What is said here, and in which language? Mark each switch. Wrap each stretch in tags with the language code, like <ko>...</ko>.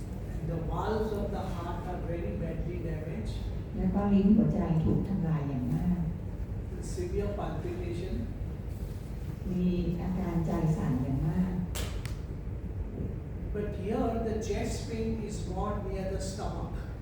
<en>and the valves of the heart are very badly damaged</en> <th>แล้วก็ลิ้นหัวใจถูกทำลายอย่างมาก</th> <en>with severe palpitation.</en> <th>มีอาการใจสั่นอย่างมาก</th> <en>But here the chest pain is more near the stomach.</en>